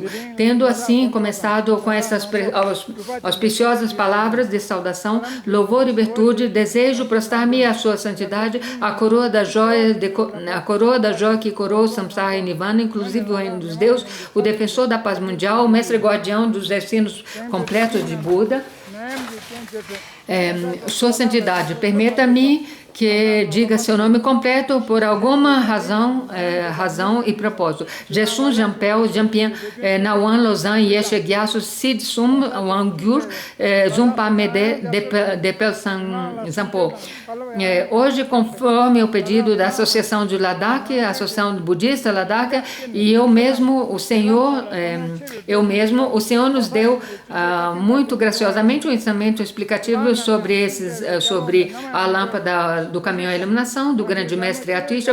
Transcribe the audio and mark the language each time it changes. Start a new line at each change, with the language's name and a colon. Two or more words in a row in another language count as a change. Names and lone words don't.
Portuguese: Tendo assim começado com essas auspiciosas palavras de saudação, louvor e virtude, desejo prostrar-me à sua santidade, a coroa da joia que coroa o Samsara e Nirvana, inclusive o reino dos deuses, o defensor da paz mundial, o mestre guardião dos ensinos completos de Buda. Sua santidade, permita-me que diga seu nome completo por alguma razão e propósito. Jesum Jampel, Jampian, Nawan Lozan, Yeshe Gyasu, Sid Sum, Wangyur, Zumpa Mede, Depel Zampo. Hoje, conforme o pedido da Associação de Ladakh, a Associação Budista Ladakh, e o Senhor nos deu muito graciosamente um ensinamento explicativo sobre a lâmpada do caminho à iluminação, do grande mestre Atisha.